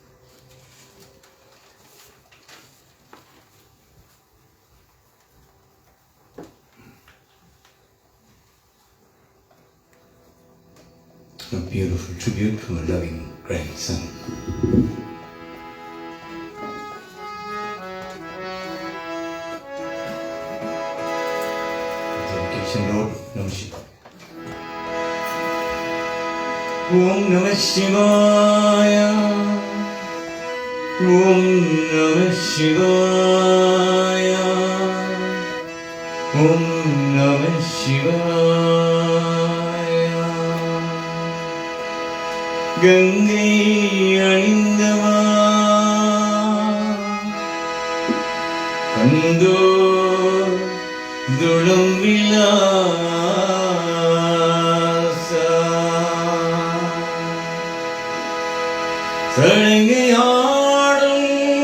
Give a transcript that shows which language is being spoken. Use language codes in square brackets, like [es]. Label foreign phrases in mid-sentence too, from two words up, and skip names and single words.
[en] A beautiful tribute to a loving grandson. Dedication, Lord [sa] नमः शिवाय. ॐ नमः शिवाय. ॐ नमः शिवाय. ॐ नमः शिवाय. [ta] கங்கை அணிந்தவா கந்தோ துளம் விலாசா சடங்கையாடும்